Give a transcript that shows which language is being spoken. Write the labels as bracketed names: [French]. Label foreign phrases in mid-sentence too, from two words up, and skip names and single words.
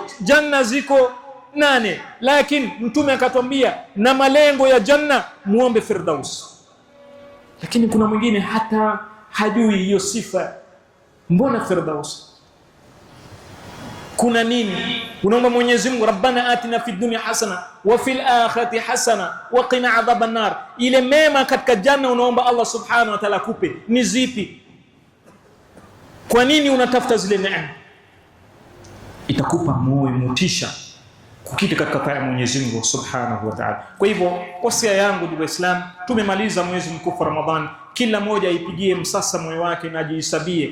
[Swahili] Janna ziko 8, lakini Mtume akatwambia na malengo ya janna muombe Firdaus. Lakini kuna mwingine hata hajui hiyo sifa. Mbona Firdaus? Kuna nini? Unaomba Mwenyezi Mungu, [Arabic] ربنا آتنا في الدنيا حسنة وفي الآخرة حسنة وقنا عذاب النار. [Swahili] Ile mema katika janna unaomba Allah [Arabic] سبحانه وتعالى [Swahili] kupe ni zipi? Kwa nini unatafuta zile neema? Itakupa moyo, motisha kukita katika taa ya Mwenyezi Mungu [Arabic] سبحانه وتعالى. [Swahili] Kwa hivyo wasia yangu ndugu Waislamu, tumemaliza mwezi mtukufu Ramadhani, kila mmoja aipigie msasa moyo wake na ajihesabie.